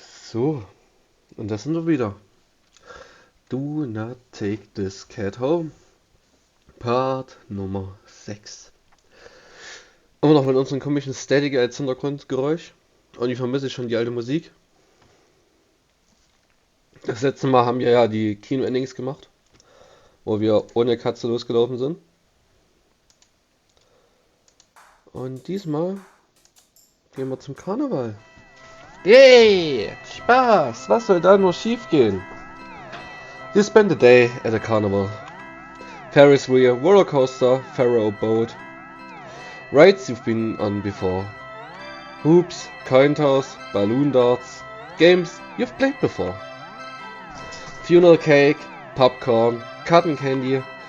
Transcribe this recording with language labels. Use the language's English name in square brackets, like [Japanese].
[German] So, und das sind wir wieder. [English] Do not take this cat home. [German] Part Nummer 6. Immer noch mit unserem komischen Static als Hintergrundgeräusch. Und ich vermisse schon die alte Musik. Das letzte Mal haben wir ja die Kino-Endings gemacht, wo wir ohne Katze losgelaufen sind. Und diesmal gehen wir zum Karneval. Yay! Spaß! Was soll da nur schief gehen? [English] You spend the day at a carnival. Ferris wheel, roller coaster, pharaoh boat. Rides you've been on before. Hoops, coin toss, balloon darts. Games you've played before. Funeral cake, popcorn, cotton candy.